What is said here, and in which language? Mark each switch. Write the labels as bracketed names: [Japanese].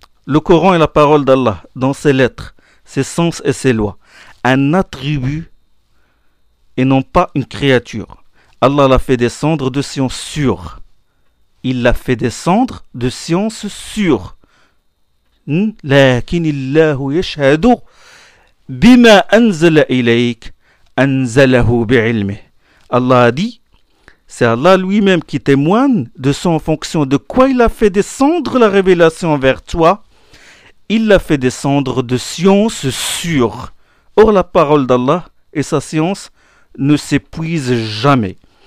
[French] Le Coran est la parole d'Allah dans ses lettres, ses sens et ses lois. Un attribut et non pas une créature. Allah l'a fait descendre de science sûre. Il l'a fait descendre de science sûre. [Arabic] Lakin Allahu yashhadu. بما أنزل إليك أنزله بعلمه. [French] الله دي C'est Allah lui-même qui témoigne de son fonction, de quoi il a fait descendre la révélation vers toi. Il l'a fait descendre de science sûre. Or, la parole d'Allah et sa science ne s'épuisent jamais.